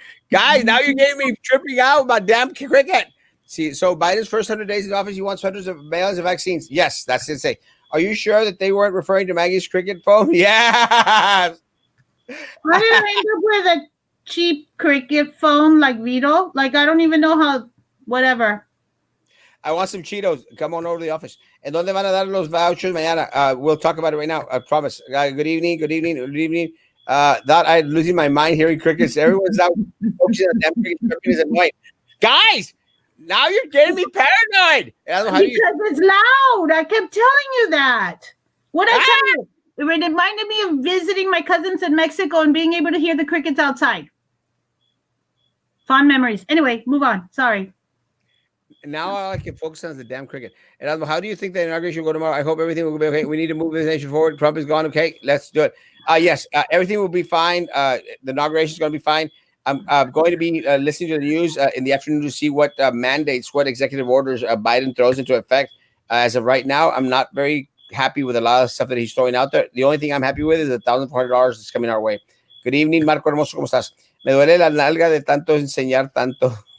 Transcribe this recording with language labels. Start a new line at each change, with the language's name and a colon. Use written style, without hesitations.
English: Guys, now you're getting me tripping out about damn cricket. See, so Biden's first 100 days in office, he wants hundreds of mail-ins of vaccines. Yes, that's insane. Are you sure that they weren't referring to Maggie's cricket phone? Yes. Why did I end up with a cheap cricket phone like Vito? Like, I don't even know how, whatever. I want some Cheetos. Come on over to the office. And
Spanish: ¿dónde van a dar los vouchers mañana?
English: We'll talk about it right now. I promise. Good evening. That I'm losing my mind hearing crickets. Everyone's out focusing on damn crickets. Is annoying. Guys, now you're getting me paranoid. Because it's loud. I kept telling you that. What I tell you? It reminded me of visiting my cousins in Mexico and being able to hear the crickets outside. Fond memories. Anyway, move on. Sorry. Now all I can focus on is the damn cricket. And how do you think the inauguration will go tomorrow? I hope everything will be okay. We need to move this nation forward. Trump is gone. Okay, let's do it. Yes, everything will be fine. The inauguration is going to be fine. I'm going to be listening to the news in the afternoon to see what mandates, what executive orders Biden throws into effect. As of right now, I'm not very happy with a lot of stuff that he's throwing out there. The only thing I'm happy with is $1,400 that's coming our way. Good evening,
Spanish: Marco Hermoso, ¿cómo estás? Me duele la nalga de tanto enseñar tanto.